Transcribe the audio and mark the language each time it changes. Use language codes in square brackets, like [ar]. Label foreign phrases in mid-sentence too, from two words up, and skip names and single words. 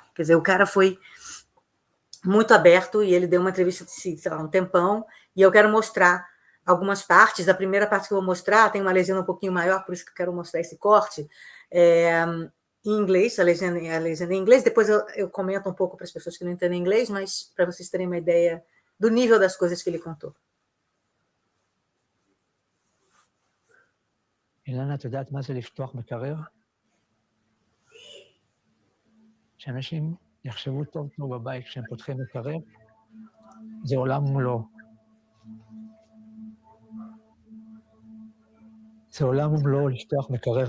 [pt] Quer dizer, o cara foi muito aberto e ele deu uma entrevista de, sei lá, um tempão, e eu quero mostrar algumas partes. A primeira parte que eu vou mostrar tem uma legenda um pouquinho maior, por isso que eu quero mostrar esse corte, em inglês, a legenda em inglês, depois eu comento um pouco para as pessoas que não entendem inglês, mas para vocês terem uma ideia do nível das coisas que ele contou. [he] אילנה, את יודעת מה זה לפתוח מקרר? שאנשים יחשבו טוב טוב בבית כשהם פותחים מקרר, זה עולם ומלואו. זה עולם ומלואו לפתוח מקרר.